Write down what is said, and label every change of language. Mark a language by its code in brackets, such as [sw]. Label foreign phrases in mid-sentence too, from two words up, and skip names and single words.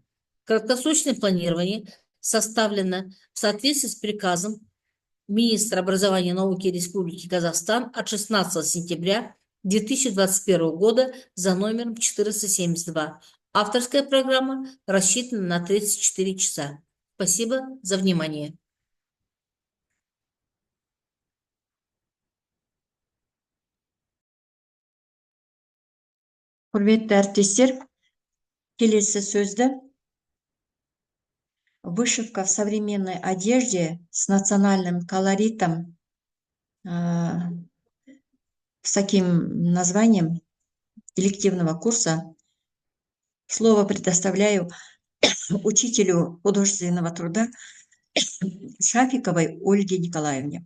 [ru] Краткосрочное планирование составлено в соответствии с приказом министра образования и науки Республики Казахстан от 16 сентября 2021 года за номером 472. Авторская программа рассчитана на 34 часа. Спасибо за внимание. [kk] Құрметті әріптестер, келесі сөзді [ru] вышивка в современной одежде с национальным колоритом, с таким названием элективного курса. Слово предоставляю учителю художественного труда Шафиковой Ольге Николаевне.